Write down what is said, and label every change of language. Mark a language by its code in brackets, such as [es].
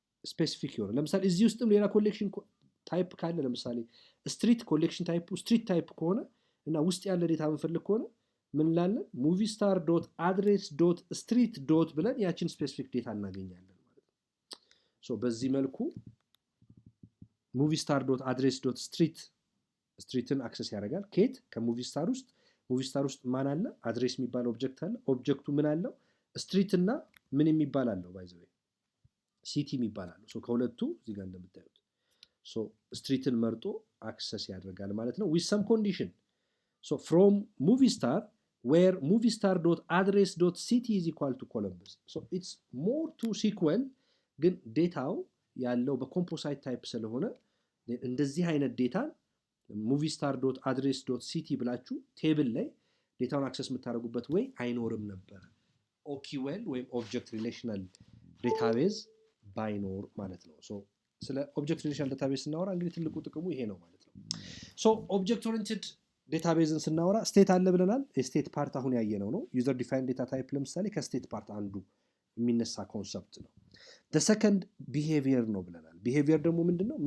[am] ስፔሲፊክ የሆነ ለምሳሌ እዚህ ውስጥም ሌላ ኮሌክሽን ታይፕ ካለ ለምሳሌ ስትሪት ኮሌክሽን ታይፕ ስትሪት ታይፕ ከሆነ እና ውስጥ ያለ ዴታ የምንፈልግ ከሆነ ምን ላለን ሙቪ ስታር ዶት አድሬስ ዶት ስትሪት ዶት ብለን ያችን ስፔሲፊክ ዴታ እናገኛለን ማለት ነው። ሶ በዚህ መልኩ ሙቪ ስታር ዶት አድሬስ ዶት ስትሪትን አክሰስ ያደርጋል። ኬት ከሙቪ ስታር ውስጥ ሙቪ ስታር ውስጥ ማን አለ? አድሬስ የሚባል ኦብጀክት አለ። ኦብጀክቱ ምን አለው? ስትሪት እና ምን የሚባል አለው? ባይ ዘ ዌይ ሲቲ የሚባል አለው። ሶ ከሁለቱ እዚህ ጋር እንደምታዩት ሶ ስትሪትን መርጦ አክሰስ ያደርጋል ማለት ነው [en] with some condition. So from movie star where moviestar.address.city is equal to Columbus. So it's more to SQL [am] ግን ዴታው ያለው በኮምፖሳይት ታይፕ ስለሆነ እንደዚህ አይነት ዴታ moviestar.address.city ብላችሁ ቴብል ላይ ዴታውን አክሰስ የምታደርጉበት ወይ አይኖርም ነበር ኦኪዌል ወይም ኦብጀክት ሪሌሽናል ዴታቤዝ ባይኖር ማለት ነው። ሶ ስለ ኦብጀክት ሪሌሽናል ዴታቤዝ ስናወራ እንግዲህ ትልቁ ጥቅሙ ይሄ ነው ማለት ነው። ሶ ኦብጀክት ኦሪየንትድ ዴታቤዝን ስናወራ ስቴት አለ ብለናል። የስቴት ፓርት አሁን ያየነው ነው። ዩዘር ዲፋይንድ ዴታ ታይፕ ለምሳሌ ከስቴት ፓርት አንዱ የሚነሳ ኮንሰፕት ነው። [en] the second behavior [am] ነው ብለናል። behavior ደግሞ ምንድነው?